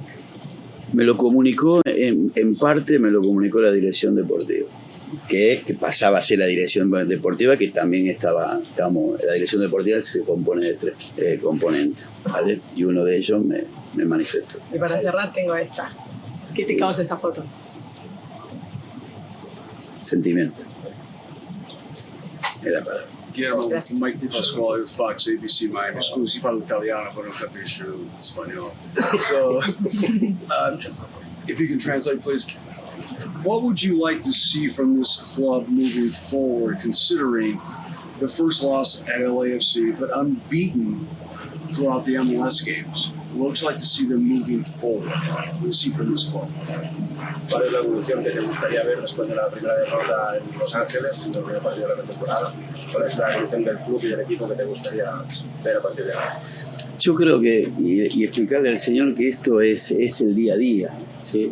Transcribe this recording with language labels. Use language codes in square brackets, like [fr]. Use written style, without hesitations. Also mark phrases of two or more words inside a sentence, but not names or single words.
[es] Me lo comunicó, en parte me lo comunicó la dirección deportiva, que pasaba a ser la dirección deportiva, que también la dirección deportiva se compone de 3 componentes, ¿vale? Y uno de ellos me manifestó. Y para cerrar tengo esta. ¿Qué te causa esta foto? sentimiento. [it] È la parola. [en] Guillermo, Mike Di Pasquale with Fox ABC Miami. [it] Scusi, parlo italiano, però non capisco spagnolo. [en] So, if you can translate, please. What would you like to see from this club moving forward, considering the first loss at LAFC, but unbeaten throughout the MLS games? What would you like to see them moving forward? What do you see from this club? [es] ¿Cuál es la evolución que te gustaría ver después de la primera derrota en Los Ángeles, en el primer partido de la temporada? ¿Cuál es la evolución del club y del equipo que te gustaría ver a partir de ahora? Yo creo que, y explicarle al señor que esto es el día a día, ¿sí?